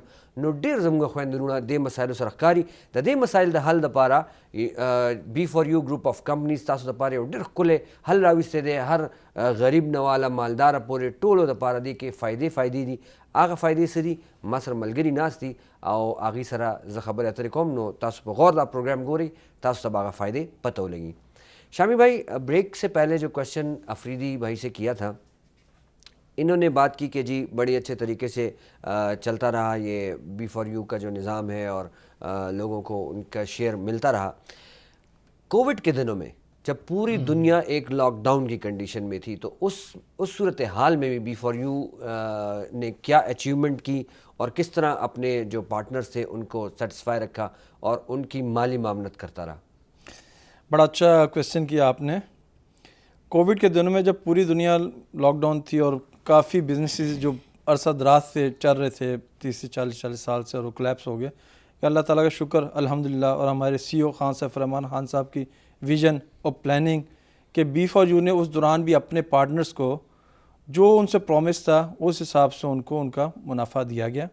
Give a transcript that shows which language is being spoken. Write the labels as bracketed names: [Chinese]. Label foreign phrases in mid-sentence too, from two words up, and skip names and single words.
[Pashto] نو ډېر زموږ خویندرونه دې مسایلو سره ښکاري. د دې مسایل د حل دپاره بی فور یو ګروپ اف کمپنیز تاسو دپاره یو ډېر ښکلی حل راویستی دی. هر غریب نه واله مالداره پورې ټولو دپاره دې کې فایدې دي. هغه فایدې څه دي؟ ما سره ملګري ناست دي او هغې سره زه خبرې اترې کوم، نو تاسو په غور دا پروګرام ګورئ، تاسو ته به هغه فائدې [Urdu] پتہ لگی. شامی بھائی، بریک سے پہلے جو کوشچن افریدی بھائی سے کیا تھا، انہوں نے بات کی کہ جی بڑی اچھے طریقے سے چلتا رہا یہ بی فور یو کا جو نظام ہے اور لوگوں کو ان کا شیئر ملتا رہا. کووڈ کے دنوں میں جب پوری دنیا ایک لاک ڈاؤن کی کنڈیشن میں تھی تو اس صورتحال میں بھی بی فور یو نے کیا اچیومنٹ کی اور کس طرح اپنے جو پارٹنرز تھے ان کو سیٹسفائی رکھا اور ان کی مالی معاونت کرتا رہا؟ بڑا اچھا کویسچن کیا آپ نے۔ کووڈ کے دنوں میں جب پوری دنیا لاک ڈاؤن تھی اور کافی بزنسز جو عرصہ دراز سے چل رہے تھے 30 سے 40 سال سے، اور وہ کولیپس ہو گئے، کہ اللہ تعالیٰ کا شکر الحمدللہ، اور ہمارے CEO خان سیف رحمان خان صاحب کی وژن اور پلاننگ کے B4U نے اس دوران بھی اپنے پارٹنرز کو جو ان سے پرامس تھا اس حساب سے ان کو ان کا منافع دیا گیا.